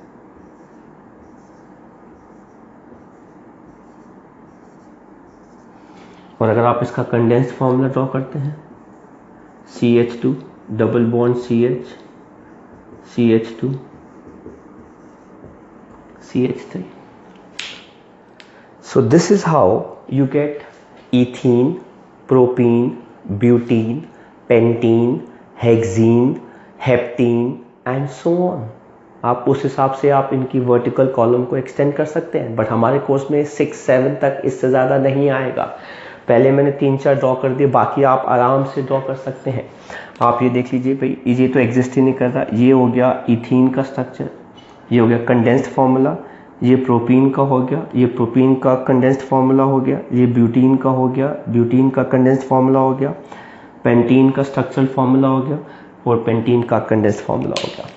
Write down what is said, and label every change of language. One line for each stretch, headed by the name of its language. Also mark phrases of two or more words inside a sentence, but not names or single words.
Hindi: और अगर आप इसका
English: condensed formula
Hindi: ड्रॉ करते हैं, CH2
English: double bond
Hindi: CH, CH2 CH3।
English: So this is how you get ethene, propene, butene, pentene, hexene, heptene and so on।
Hindi: आप उस हिसाब से आप इनकी
English: vertical column
Hindi: को एक्सटेंड कर सकते हैं, बट हमारे कोर्स में 6-7 तक इससे ज़्यादा नहीं आएगा। पहले मैंने 3-4 ड्रॉ कर दिए, बाकी आप आराम से ड्रॉ कर सकते हैं। आप ये देख लीजिए भाई, ये तो एग्जिस्ट ही नहीं कर रहा। ये हो गया इथीन का स्ट्रक्चर, ये हो गया
English: condensed formula,
Hindi: ये प्रोपीन का हो गया, ये प्रोपीन का
English: condensed formula
Hindi: हो गया, ये ब्यूटीन का हो गया, ब्यूटीन का
English: condensed formula
Hindi: हो गया, पेंटीन का
English: structural formula
Hindi: हो गया और पेंटीन का
English: condensed formula
Hindi: हो गया।